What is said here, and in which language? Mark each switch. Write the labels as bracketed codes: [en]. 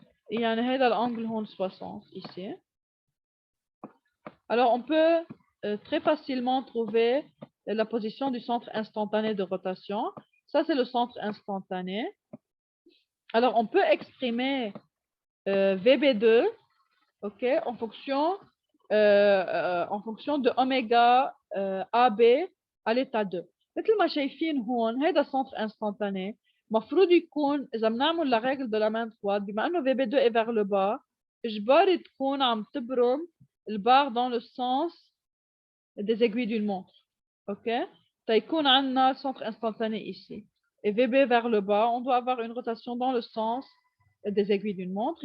[fr] Et il y a l'angle 60 ici. Alors, on peut très facilement trouver la position du centre instantané de rotation. Ça, c'est le centre instantané. Alors, on peut exprimer VB2, OK, en fonction de oméga AB à l'état 2. [ar] مثل ما شايفين هون هذا centre instantané. المفروض يكون إذا بنعمل [fr] la règle de la main droite بما إنه VB2 est vers le bas [ar] إجباري تكون عم تبرم البار [fr] dans le sens des aiguilles d'une montre. OK? [ar] تيكون عندنا [fr] centre instantané ici. Et VB vers le bas, on doit avoir une rotation dans le sens des aiguilles d'une montre.